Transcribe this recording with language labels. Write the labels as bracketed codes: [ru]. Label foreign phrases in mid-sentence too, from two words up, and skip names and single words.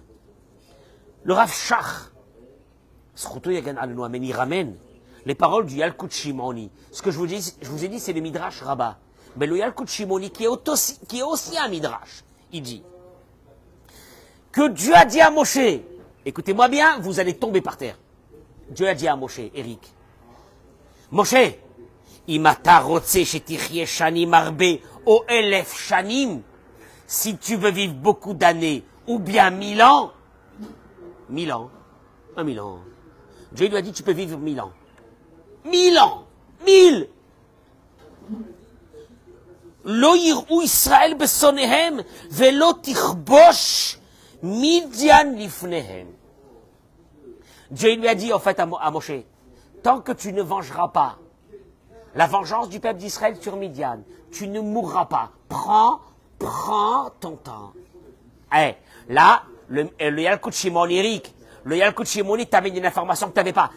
[fr] Le Rav Shach, il ramène les paroles du Yalkut Shimoni. Ce que je vous ai dit, c'est le Midrash Rabbah. Mais le Yalkut Shimoni, qui est aussi un Midrash, il dit que Dieu a dit à Moshe, écoutez-moi bien, vous allez tomber par terre. Dieu a dit à Moshe, Eric, [he] משה, אם אתה רוצה שתחיה שנים הרבה או אלף שנים, [fr] si tu veux vivre beaucoup d'années, ou bien 1000 ans, 1000 ans, 1000 ans. Dieu lui a dit, tu peux vivre 1000 ans. 1000 ans, 1000. [he] לא יראו ישראל בשונאיהם, ולא תכבוש מדין לפניהם. [fr] Dieu lui a dit, en fait, à Moshe, tant que tu ne vengeras pas la vengeance du peuple d'Israël sur Midian, tu ne mourras pas. Prends ton temps. Eh, là, le Yalkut Shimoni, Eric, le Yalkut Shimoni t'amène une information que tu n'avais pas.